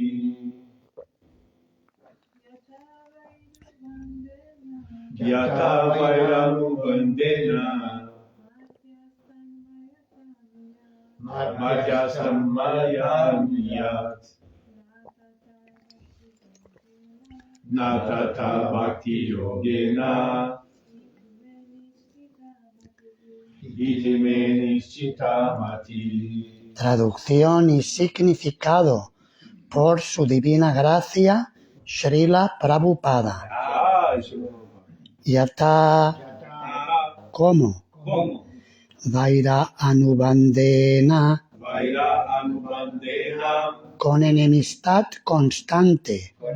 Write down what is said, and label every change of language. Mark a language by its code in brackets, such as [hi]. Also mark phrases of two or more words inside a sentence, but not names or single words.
[sa] Yata vairanu bandena martyastam mayatam iyat natata bhakti yogena iti me nischita mati. [es] Traducción y significado por su divina gracia Srila Prabhupada. Yata, ¿cómo? [sa] Vaira anubandena, [es] con enemistad constante.